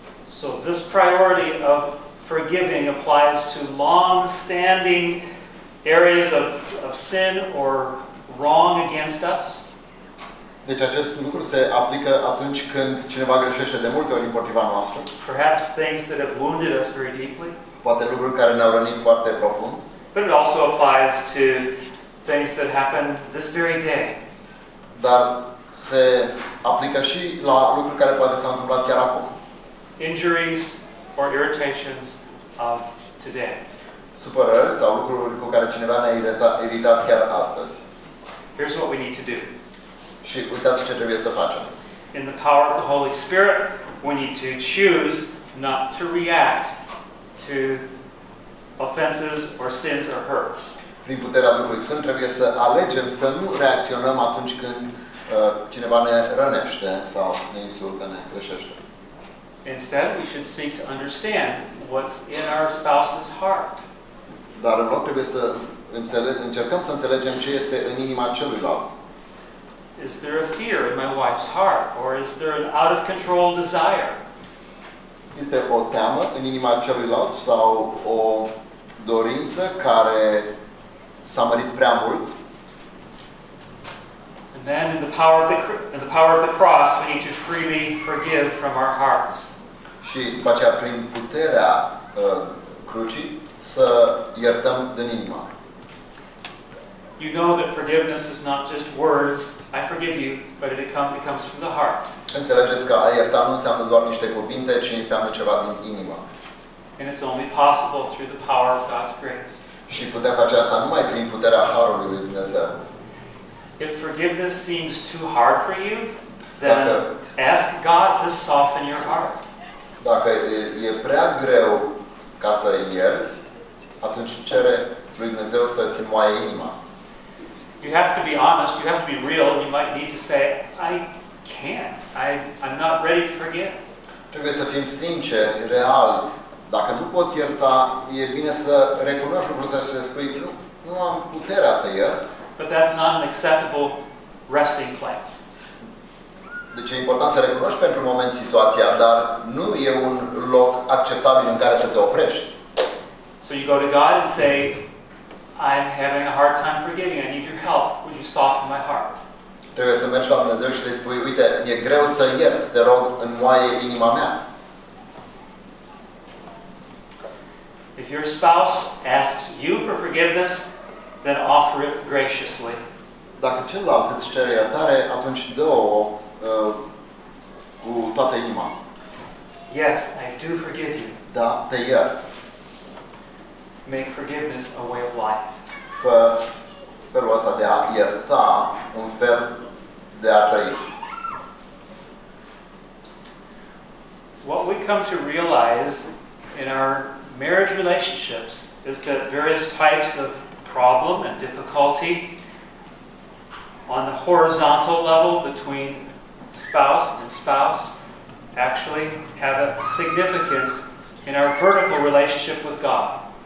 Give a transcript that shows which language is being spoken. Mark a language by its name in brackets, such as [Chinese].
[English] So this priority of forgiving applies to long-standing areas of sin or wrong against us. [Romanian] Deci acest lucru se aplică atunci când cineva greșește de multe ori împotriva noastră. [English] Perhaps things that have wounded us very deeply. [Romanian] Poate lucruri care ne-au rănit foarte profund. [English] But it also applies to things that happen this very day. [Romanian] Dar se aplică și la lucruri care poate s-au întâmplat chiar acum. [English] Injuries or irritations of today. [Romanian] Supărări sau lucruri cu care cineva ne-a iritat chiar astăzi. [English] Here's what we need to do. [Romanian] Și uitați ce trebuie să facem. [English] In the power of the Holy Spirit, we need to choose not to react to offenses or sins or hurts. [Romanian] Prin puterea Duhului Sfânt trebuie să alegem să nu reacționăm atunci când cineva ne rănește sau ne insultă, ne greșește. [English] Instead, we should seek to understand what's in our spouse's heart. [Romanian] Dar în loc trebuie să încercăm să înțelegem ce este în inima celuilalt. [English] Is there a fear in my wife's heart, or is there an out of control desire? [Romanian] Este o teamă în inima celuilalt sau o dorință care s-a mărit prea mult? [English] And then in the power of the cross, we need to freely forgive from our hearts. [Romanian] Și după aceea prin puterea crucii să iertăm din inimă. [English] You know that forgiveness is not just words, I forgive you, but it comes from the heart. [Romanian] Înțelegeți că a ierta nu înseamnă doar niște cuvinte, ci înseamnă ceva din inimă. [English] And it's only possible through the power of God's grace. [Romanian] Și putem face asta numai prin puterea Harului lui Dumnezeu. [English] If forgiveness seems too hard for you, then ask God to soften your heart. [Romanian] Dacă e prea greu ca să ierți, atunci cere lui Dumnezeu să îți înmoaie inima. [English] You have to be honest, you have to be real, and you might need to say, I can't, I'm not ready to forgive. [Romanian] Trebuie să fim sinceri, real. Dacă nu poți ierta, e bine să recunoști lucrul ăsta și să spui, nu am puterea să iert. [English] But that's not an acceptable resting place. [Romanian] Deci e important să recunoști pentru un moment situația, dar nu e un loc acceptabil în care să te oprești. [English] So you go to God and say, I'm having a hard time forgiving. I need your help. Would you soften my heart? [Romanian] Trebuie să mergi la Dumnezeu și să-i spui, uite, e greu să iert. Te rog, înmoaie inima mea. [English] If your spouse asks you for forgiveness, then offer it graciously. [Romanian] Dacă celălalt îți cere iertare, atunci dă-o cu toată inima. [English] Yes, I do forgive you. [Romanian] Da, te iert. [English] Make forgiveness a way of life. [Romanian] Fă felul ăsta de a ierta un fel de a trăi. [English] What we come to realize in our marriage relationships is that various types of problem and difficulty on the horizontal level between spouse and spouse actually have a significance in our vertical relationship with God.